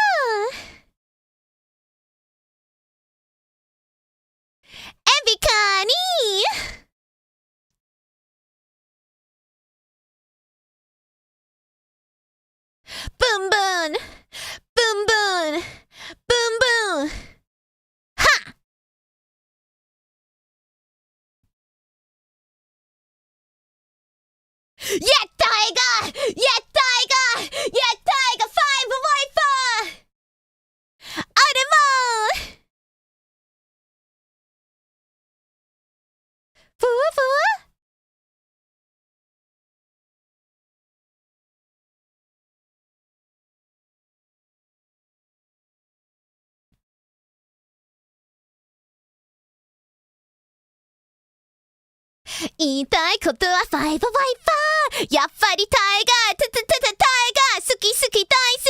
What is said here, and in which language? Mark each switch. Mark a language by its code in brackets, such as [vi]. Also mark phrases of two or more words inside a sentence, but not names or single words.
[en] 에비카니! 뿜뿜! 뿜뿜! 뿜뿜! 하! Yeah, tiger! Yeah, tiger! Yeah, tiger! 5 4! 어레모! 푸푸? [ja] 言いたいことは5 5 4やっぱりタイガータタタタタイガー好き好き大好